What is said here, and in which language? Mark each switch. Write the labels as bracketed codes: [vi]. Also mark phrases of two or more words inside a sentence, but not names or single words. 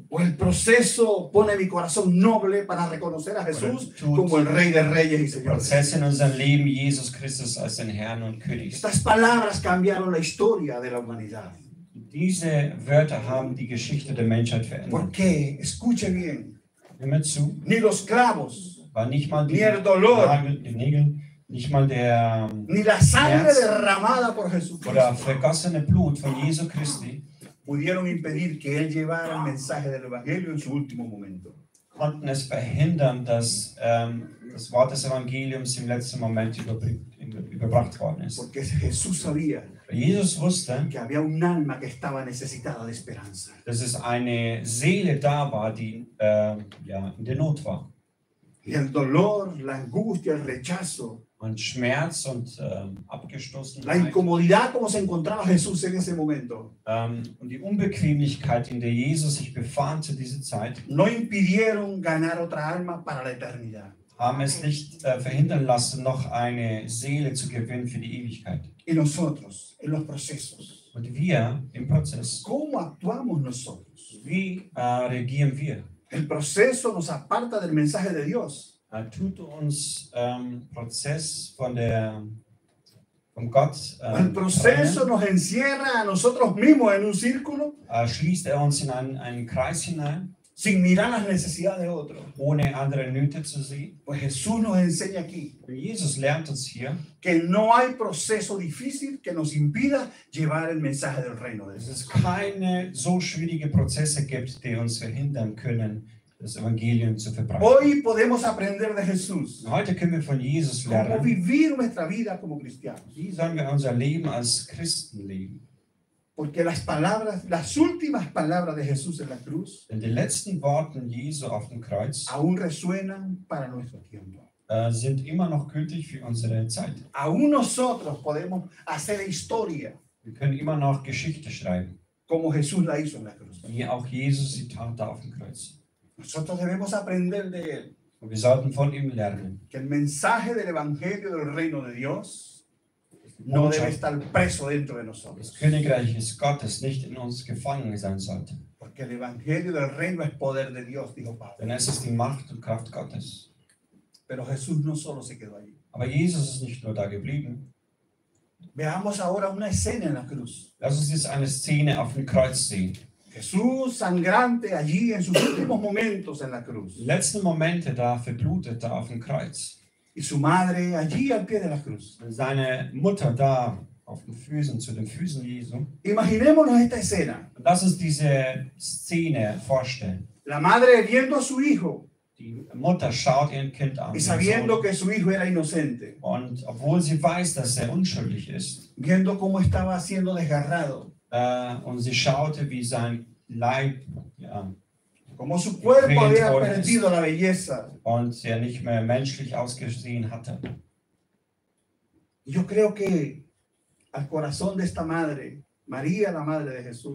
[es] ¿O el proceso pone mi corazón noble para reconocer a Jesús como el Rey de Reyes y Señor? [de] Prozess in unserem Leben, Jesus Christus als den Herrn und König. [es] Estas palabras cambiaron la historia de la humanidad. [de] Diese Wörter haben die Geschichte der Menschheit verändert. [es] Porque, escuche bien, [de] Hör mir zu, [es] ni los clavos, [de] war nicht mal [es] ni el dolor, [de] die Nägel, nicht mal der [es] ni la sangre [de] Schmerz [es] derramada por [de] oder [es] Jesucristo [de] vergossene Blut von Jesu Christi [es] pudieron impedir que Él llevara el mensaje del Evangelio en su último momento. [de] konnten es verhindern, dass das Wort des Evangeliums im letzten Moment überbracht worden ist. [es] Porque Jesús sabía [de] Jesus wusste, [es] que había un alma que estaba necesitada de esperanza. [de] dass es eine Seele da war, die in der Not war. [es] Y el dolor, la angustia, el rechazo, [de] Und Schmerz und [es] la [de] Abgestoßenheit [es] incomodidad como se encontraba Jesús en ese momento, [de] und die Unbequemlichkeit, in der Jesus sich befand zu dieser Zeit, [es] no impidieron ganar otra alma para la eternidad. [de] haben es nicht verhindern lassen, noch eine Seele zu gewinnen für die Ewigkeit. [es] Y nosotros, en los procesos, [de] Und wir im Prozess, [es] ¿cómo actuamos nosotros? [de] wie reagieren wir? [es] El proceso nos aparta del mensaje de Dios. [de] Tut uns Prozess vom Gott [es] El proceso nos encierra a nosotros mismos en un círculo [de] schließt uns in einen Kreis hinein, [es] sin mirar las necesidades de otros. [de] ohne andere Nöte zu sehen. [es] Pues Jesús nos enseña aquí [de] Jesus lernt uns hier, [es] que no hay proceso difícil que nos impida llevar el mensaje del reino de [de] dass [es] Dios. [de] es keine so schwierige Prozesse gibt, die uns verhindern können, das Evangelium zu verbreiten. [es] Hoy podemos aprender de Jesús [de] Heute können wir von Jesus [es] cómo [de] lernen, [es] vivir nuestra vida como cristianos. [de] wie sollen wir unser Leben als Christen leben. [es] Porque las palabras, las últimas palabras de Jesús en la cruz [de] Denn die letzten Worte Jesu auf dem Kreuz [es] aún resuenan para nuestro tiempo. [de] sind immer noch gültig für unsere Zeit. [es] Aún nosotros podemos hacer historia [de] Wir können immer noch Geschichte schreiben, [es] como Jesús la hizo en la cruz. [de] wie auch Jesus sie tat da auf dem Kreuz. [es] Nosotros debemos aprender de él [de] Und wir sollten von ihm lernen. [es] que el mensaje del evangelio del reino de Dios no debe estar preso dentro de [de] Das [es] nosotros. [de] Königreich des Gottes nicht in uns gefangen sein sollte. [es] Porque el evangelio del reino es poder de Dios, dijo Pablo. [de] Denn es ist die Macht und Kraft Gottes. [es] Pero Jesús no solo se quedó allí. [de] Aber Jesus ist nicht nur da geblieben. [es] Veamos ahora una escena en la cruz. [de] Lass uns jetzt eine Szene auf dem Kreuz sehen. [es] Jesús sangrante allí en sus últimos momentos en la cruz. [de] Die letzten Momente da verblutet da auf dem Kreuz. [es] Y su madre allí al pie de la cruz. [de] Und seine Mutter da auf den Füßen, zu den Füßen Jesu. [es] Imaginémonos esta escena. [de] Und lass uns diese Szene vorstellen. [es] La madre viendo a su hijo [de] Die Mutter schaut ihr Kind an. [es] y [de] den [es] sabiendo [de] Sohn. [es] que su hijo era inocente. [de] Und obwohl sie weiß, dass er unschuldig ist, [es] Viendo cómo estaba siendo desgarrado. [de] und sie schaute, wie sein Leib [es] Como su cuerpo había perdido la belleza. [de] und er nicht mehr menschlich ausgesehen hatte. [es] Y yo creo que al corazón de esta madre, María, la madre de Jesús,